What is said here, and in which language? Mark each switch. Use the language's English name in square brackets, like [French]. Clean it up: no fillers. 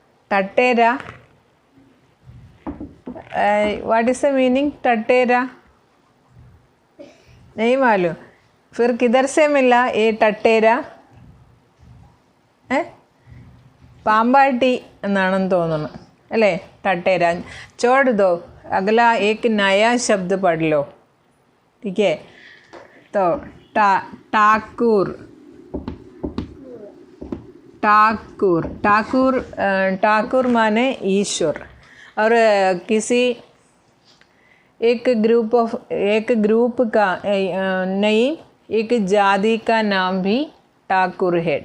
[Hindi] टटेरा, [English] What is the meaning टटेरा? [Hindi] नहीं मालूम। फिर किधर से मिला ये टटेरा? [Malayalam] പാമ്പാട്ടി എന്നാണെന്ന് തോന്നുന്നു [Hindi] अले टटेरा। छोड़ दो, अगला एक नया शब्द पढ़ लो, ठीक है। तो ठाकुर ठाकुर ठाकुर ठाकुर माने ईश्वर। और किसी एक ग्रुप का नहीं, एक जाति का नाम भी ठाकुर है।